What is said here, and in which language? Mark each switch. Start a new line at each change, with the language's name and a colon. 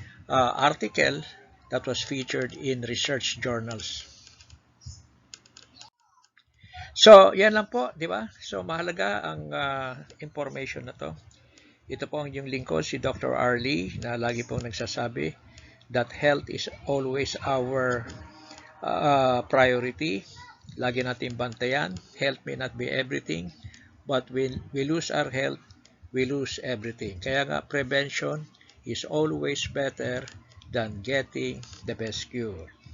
English: article that was featured in research journals.
Filipino: So, yan lang po, di ba? So, mahalaga ang information na to. Ito po ang yung lingkod, si Dr.
English: Arlie,
Filipino: na lagi pong nagsasabi
English: that health is always our priority.
Filipino: Lagi natin bantayan.
English: Health may not be everything, but when we lose our health, we lose everything.
Filipino: Kaya nga,
English: prevention is always better than getting the best cure.